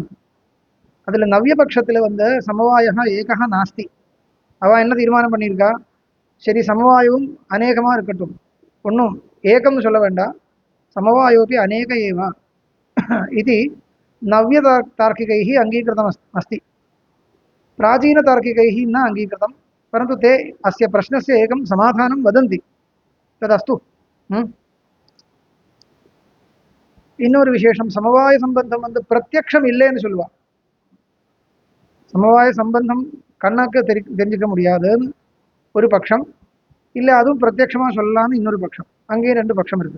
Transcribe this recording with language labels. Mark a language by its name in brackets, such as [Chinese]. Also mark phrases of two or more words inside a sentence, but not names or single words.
[Tamil] அதுல நவ்ய பட்சத்துல [Sanskrit] समवाय एक नास्ति. [Tamil] அவ என்ன தீர்மானம் பண்ணியிருக்கா? சரி, சமவாயவும் அநேகமா இருக்கட்டும், ஒன்றும் ஏகம்னு சொல்ல வேண்டாம், [Sanskrit] समवायोऽपि अनेक एव [Tamil] இது [Sanskrit] नव्य तार्किकैः अङ्गीकृतं अस्ति. प्राचीनतार्किकैः न अङ्गीकृतं, परन्तु ते अस्य प्रश्नस्य एकं समाधानं वदन्ति. तदस्तु. [Tamil] இன்னொரு விசேஷம், சமவாய சம்பந்தம் பிரத்யக்ஷம் இல்லைன்னு சொல்லுவா. சமவாய சம்பந்தம் கண்ணாக்கு தெரிஞ்சுக்க முடியாதுன்னு ஒரு பட்சம், இல்லை அதுவும் பிரத்யக்ஷமா சொல்லலாம்னு இன்னொரு பட்சம். அங்கேயும் ரெண்டு பட்சம் இருக்கு.